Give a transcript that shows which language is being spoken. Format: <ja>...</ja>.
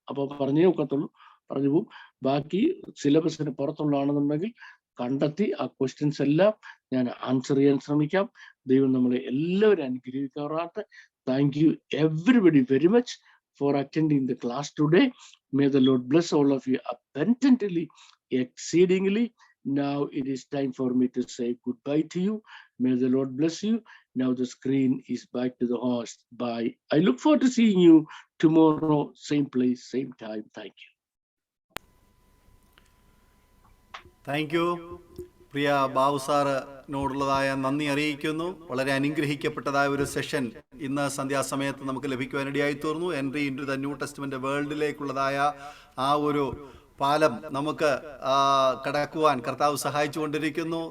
<ml>അപ്പോൾ പറഞ്ഞേ ഒക്കത്തുള്ളൂ, പറഞ്ഞു പോകും. ബാക്കി സിലബസിന് പുറത്തുള്ളതാണെന്നുണ്ടെങ്കിൽ കണ്ടെത്തി ആ ക്വസ്റ്റ്യൻസ് എല്ലാം ഞാൻ ആൻസർ ചെയ്യാൻ ശ്രമിക്കാം. ദൈവം നമ്മളെ എല്ലാവരും അനുഗ്രഹിക്കാറാകട്ടെ.</ml> <en>Thank you everybody very much for attending the class today. May the Lord bless all of you abundantly exceedingly. Now it is time for me to say goodbye to you. May the Lord bless you. Now the screen is back to the host. Bye. I look forward to seeing you tomorrow, same place, same time. Thank you. Thank you.</en> <ml>പ്രിയ ബാബു സാറിനോടുള്ളതായ നന്ദി അറിയിക്കുന്നു. വളരെ അനുഗ്രഹിക്കപ്പെട്ടതായ ഒരു session ഇന്ന് സന്ധ്യാസമയത്ത് നമുക്ക് ലഭിക്കുവാനിടയായി തീർന്നു.</ml> <en>entry into the New Testament</en> <ml>വേൾഡിലേക്കുള്ളതായ ആ ഒരു പാലം നമുക്ക് കടക്കുവാൻ കർത്താവ് സഹായിച്ചുകൊണ്ടിരിക്കുന്നു.</ml>